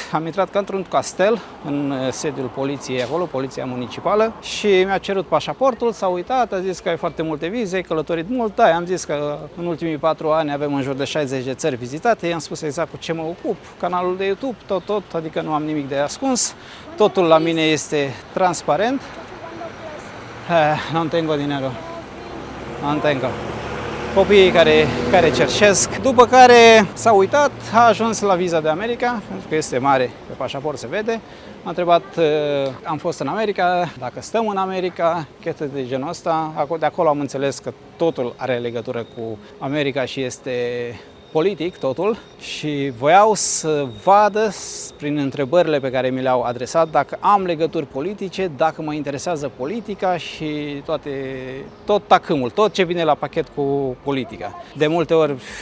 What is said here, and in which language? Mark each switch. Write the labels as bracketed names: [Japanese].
[Romanian] Am intrat ca într-un castel în sediul poliției acolo, poliția municipală, și mi-a cerut pașaportul, s-a uitat, a zis că ai foarte multe vize, ai călătorit mult. Da, am zis că în ultimii 4 ani avem în jur de 60 de țări vizitate, i-am spus exact cu ce mă ocup, canalul de YouTube, tot, adică nu am nimic de ascuns, totul la mine este transparent. [Spanish] No tengo dinero, no tengo. [Romanian] Copiii care cerșesc, după care s-a uitat, a ajuns la viza de America, pentru că este mare, pe pașaport se vede. M-a întrebat, am fost în America, dacă stăm în America, chestii de genul ăsta. De acolo am înțeles că totul are legătură cu America și este politic totul, și voiau să vadă prin întrebările pe care mi le-au adresat dacă am legături politice, dacă mă interesează politica și tot tacâmul, tot ce vine la pachet cu politica. De multe ori